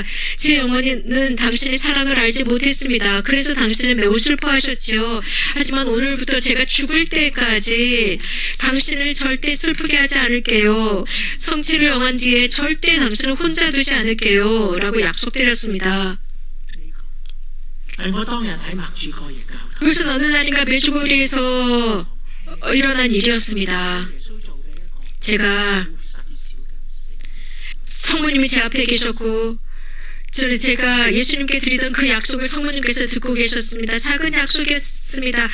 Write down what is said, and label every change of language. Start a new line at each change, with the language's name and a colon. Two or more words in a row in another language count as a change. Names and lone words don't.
Korean: 제 영혼은 당신의 사랑을 알지 못했습니다. 그래서 당신은 매우 슬퍼하셨지요. 하지만 오늘부터 제가 죽을 때까지 당신을 절대 슬프게 하지 않을게요. 성체를 영한 뒤에 절대 당신을 혼자 두지 않을게요. 라고 약속드렸습니다.
Cantonese: 我當日喺默主哥耶教堂，
Korean: 그것은 어느 날인가 메주고리에서 일어난 일이었습니다. 제가 성모님이 제 앞에 계셨고 제가 예수님께 드리던 그 약속을 성모님께서 듣고 계셨습니다. 작은 약속이었습니다.